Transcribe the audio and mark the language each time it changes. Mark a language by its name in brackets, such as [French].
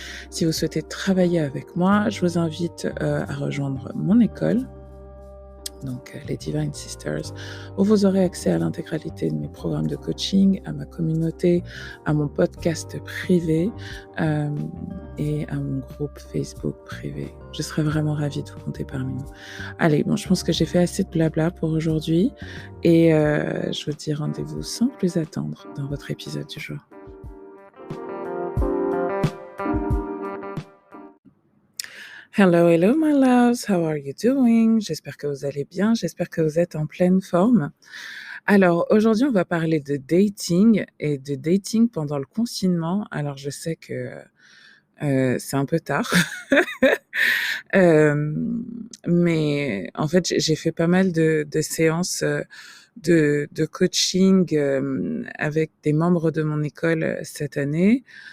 [French] Si vous souhaitez travailler avec moi, je vous invite à rejoindre mon école, donc les Divine Sisters, où vous aurez accès à l'intégralité de mes programmes de coaching, à ma communauté, à mon podcast privé et à mon groupe Facebook privé. Je serais vraiment ravie de vous compter parmi nous. Allez, bon, je pense que j'ai fait assez de blabla pour aujourd'hui et je vous dis rendez-vous sans plus attendre dans votre épisode du jour. [English] Hello, hello my loves, how are you doing? [French] J'espère que vous allez bien, j'espère que vous êtes en pleine forme. Alors aujourd'hui, on va parler de dating et de dating pendant le confinement. Alors je sais que c'est un peu tard, mais en fait, j'ai fait pas mal de séances de coaching avec des membres de mon école cette année.